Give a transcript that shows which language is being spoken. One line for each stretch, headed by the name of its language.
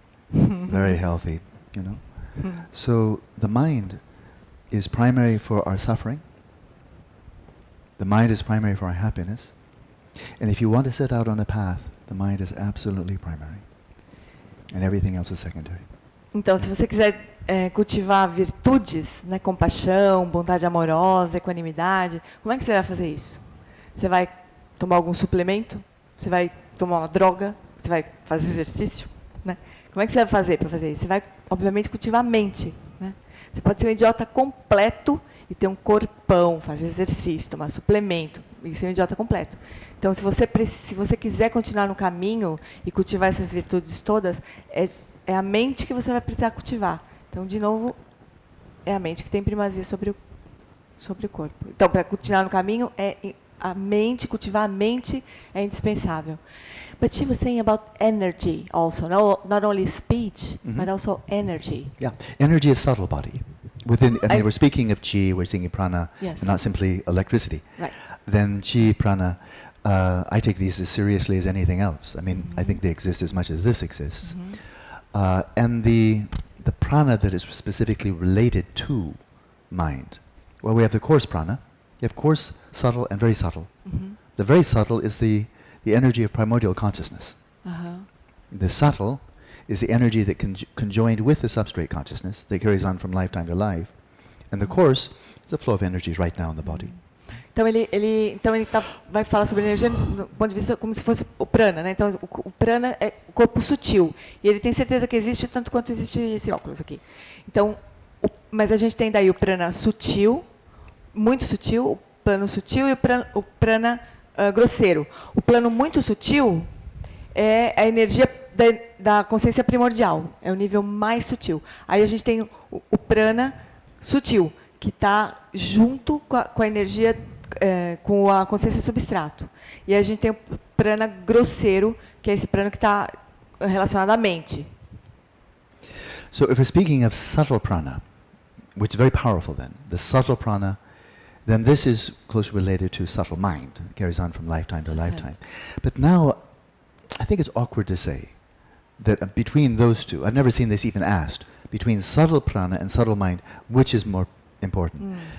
English: Very healthy, you know. So the mind is primary for our suffering. The mind is primary for our happiness. And if you want to set out on a path, the mind is absolutely primary. And everything else is secondary.
Portuguese: Então, se você quiser cultivar virtudes, né, compaixão, bondade amorosa, equanimidade, como é que você vai fazer isso? Você vai tomar algum suplemento? Você vai tomar uma droga? Você vai fazer exercício? Né? Como é que você vai fazer para fazer isso? Você vai, obviamente, cultivar a mente. Né? Você pode ser um idiota completo e ter um corpão, fazer exercício, tomar suplemento, e ser um idiota completo. Então, se você quiser continuar no caminho e cultivar essas virtudes todas, é a mente que você vai precisar cultivar. Então, de novo, é a mente que tem primazia sobre o corpo. Então, para continuar no caminho, cultivar a mente é indispensável.
English: But she was saying about energy also, not only speech, but also energy. Yeah, energy is subtle body. Within, I mean, we're speaking of chi, we're speaking prana, Yes. and not simply electricity. Right. Then chi, prana, I take these as seriously as anything else. I mean, I think they exist as much as this exists. And the prana that is specifically related to mind. Well, we have the coarse prana. You have coarse, subtle, and very subtle. The very subtle is the energy of primordial consciousness. The subtle is the energy that conjoined with the substrate consciousness that carries on from lifetime to life. And the coarse is the flow of energies right now in the body.
Portuguese: Então ele vai falar sobre energia do ponto de vista como se fosse o prana, né? Então o prana é o corpo sutil e ele tem certeza que existe tanto quanto existe esse óculos aqui. Então, mas a gente tem daí o prana sutil, muito sutil, o plano sutil e o prana grosseiro. O plano muito sutil é a energia da consciência primordial, é o nível mais sutil. Aí a gente tem o prana sutil, que está junto com a energia, com a consciência substrato. E aí a gente tem o prana grosseiro, que é esse prana que está relacionado à mente.
English: So if we're speaking of subtle prana, which is very powerful then, the subtle prana, then this is closely related to subtle mind. It carries on from lifetime to lifetime. But now, I think it's awkward to say that between those two, I've never seen this even asked, between subtle prana and subtle mind, which is more important?